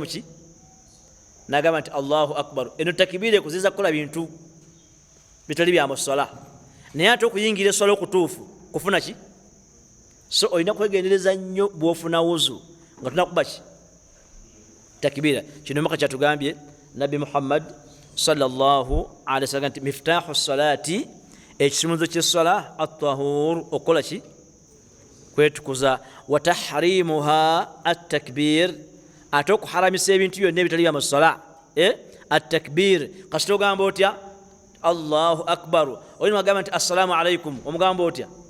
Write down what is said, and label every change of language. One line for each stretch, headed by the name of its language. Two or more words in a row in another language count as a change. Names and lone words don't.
Ganda: muki nagamba nti
Arabic: الله أكبر
Ganda: eno takibira ekuziza kukola bintu bitali bya musala naye ate okuyingira eswala okutuufu kufuna ki so olina kwegendereza nnyo bwofuna wuzu nga tunakuba ki takibira kino maka kyatugambye nabbi muhammad
Arabic: صلى الله عليه وسلم
Ganda: nti
Arabic: مفتاح الصلاة
Ganda: ekisumuzo ky'essala at-tahur okukola ki kwetukuza
Arabic: وتحريمها التكبير
Ganda: ate okuharamisa ebintu byonna ebitali bya musala at-takbir kasita ogamba otya
Arabic: الله أكبر
Ganda: olina wagamba nti
Arabic: السلام عليكم
Ganda: omugamba otya